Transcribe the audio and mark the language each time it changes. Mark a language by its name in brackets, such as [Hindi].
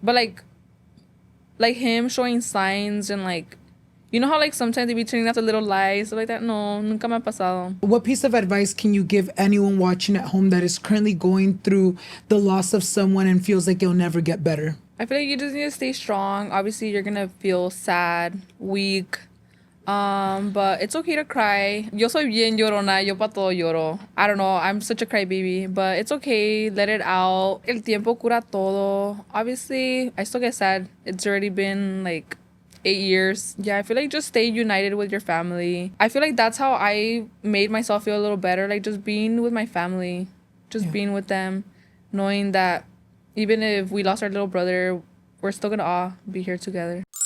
[English] But like him showing signs and like, you know how like sometimes they be turning out the little lies, stuff like that? [Spanish] No, nunca me ha pasado. [English] What piece of advice can you give anyone watching at home that is currently going through the loss of someone and feels like it'll never get better? I feel like you just need to stay strong. Obviously, you're gonna feel sad, weak. But it's okay to cry. [Spanish] Yo soy bien llorona, yo pa todo lloro. [English] I don't know, I'm such a crybaby, but it's okay, let it out. [Spanish] El tiempo cura todo. [English] Obviously, I still get sad. It's already been like 8 years. Yeah, I feel like just stay united with your family. I feel like that's how I made myself feel a little better, like just being with my family, just being with them, knowing that even if we lost our little brother, we're still gonna all be here together.